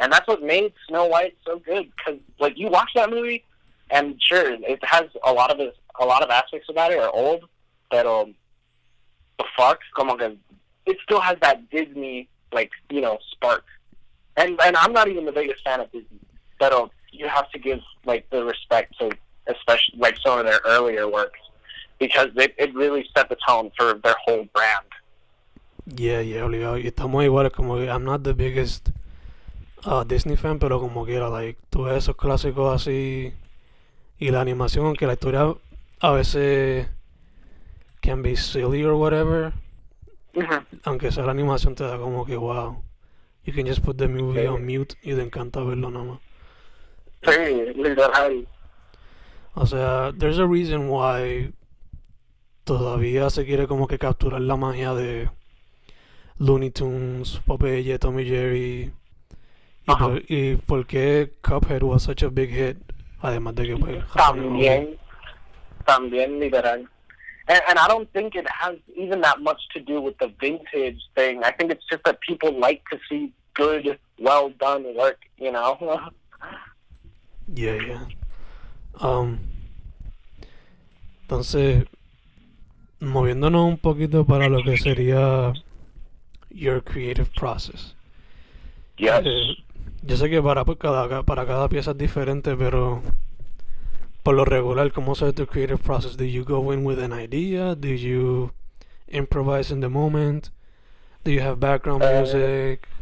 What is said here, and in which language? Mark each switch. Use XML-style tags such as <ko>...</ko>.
<en>And that's what made Snow White so good, because like you watch that movie, and sure, it has a lot of aspects about it are old,</en> <es>pero</es> <en>the fuck,</en> <es>como que</es> <en>it still has that Disney, like, you know, spark. And I'm not even the biggest fan of Disney,</en> <es>pero</es> <en>you have to give like the respect to, especially like some of their earlier works, because it really set the tone for their whole brand. Yeah,</en> <es>obligado. Y estamos iguales, como que</es> <en>I'm not the biggest Disney fan,</en> <es>pero como quiera,</es> <en>like,</en> <es>tú ves esos clásicos así y la animación, aunque la historia a veces</es> <en>can be silly or whatever,</en> <es>aunque sea la animación te da como que</es> <en>wow. You can just put the movie on mute</en> <es>y te encanta verlo nada más. Sí, literal. O sea,</es> <en>there's a reason why</en> <es>todavía se quiere como que capturar la magia de Looney Tunes, Popeye, Tommy Jerry. Y por qué Cuphead</es> <en>was such a big hit,</en> <es>además de que pues también literal.</es> <en>And I don't think it has even that much to do with the vintage thing. I think it's just that people like to see good, well done work, you know? Yeah.</en> <es>Entonces, moviéndonos un poquito para lo que sería</es> <en>your creative process. Yes.</en> <es>Yo sé que para cada pieza es diferente, pero por lo regular, ¿cómo es tu</es> <en>creative process? Do you go in with an idea? Do you improvise in the moment? Do you have background music?</en>